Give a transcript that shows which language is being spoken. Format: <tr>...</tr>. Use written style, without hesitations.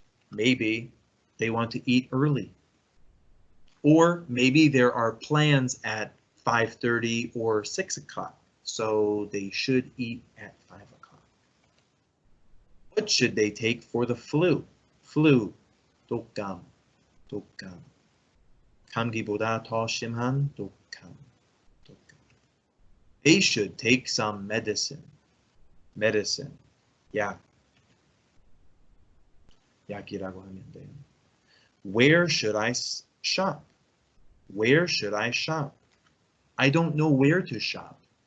<en>Maybe they want to eat early. Or maybe there are plans at 5:30 or 6 o'clock, so they should eat at 5 o'clock. What should they take for the flu?</en> <ko>Flu, 독감, 독감. 감기보다 더 심한 독감, 독감.</ko> <en>They should take some medicine.</en> <ko>Medicine, 약. 약이라고 하면 돼요.</ko> <en>Where should I shop? Where should I shop? I don't know where to shop.</en>